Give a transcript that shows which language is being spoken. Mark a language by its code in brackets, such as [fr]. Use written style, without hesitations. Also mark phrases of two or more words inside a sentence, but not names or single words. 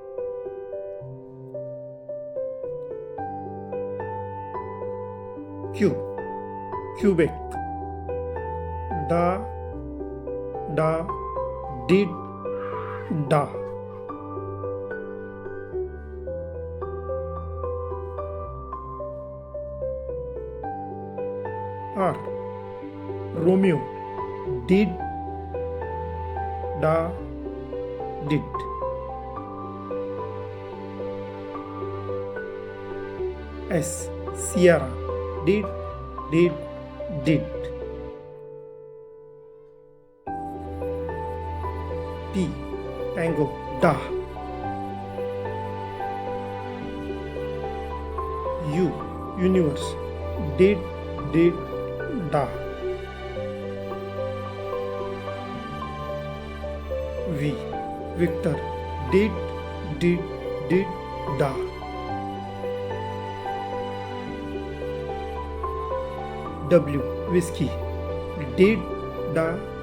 [en] Q Quebec, da, did, da. R Romeo, did, da, did. S Sierra, did. T Tango, da. U Universe, did, da. V Victor, did, da. W Whiskey, did, da.